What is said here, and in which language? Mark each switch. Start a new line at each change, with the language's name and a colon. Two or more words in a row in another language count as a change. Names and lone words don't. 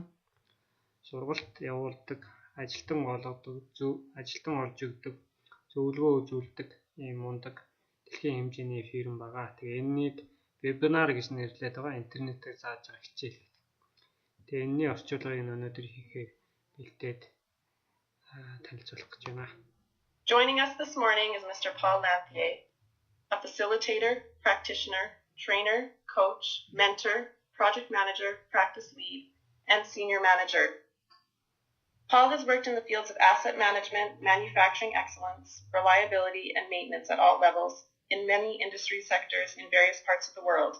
Mongolian: Сургалт явуулдаг, ажилтан олгодог, ажилтан олж өгдөг, зөвлөгөө үзүүлдэг ийм мундаг дэлхийн хэмжээний фирм байгаа. Тэгээ энэнийг вебинар гэж нэрлэдэг байгаа. Интернетээр зааж байгаа хичээл. Тэгээ энэний орчуулгыг өнөөдөр хийхээр бэлдээд танилцуулах гэж байна.
English: Joining us this morning is Mr. Paul Lampier, a facilitator, practitioner, trainer, coach, mentor, project manager, practice lead, and senior manager. Paul has worked in the fields of asset management, manufacturing excellence, reliability, and maintenance at all levels in many industry sectors in various parts of the world.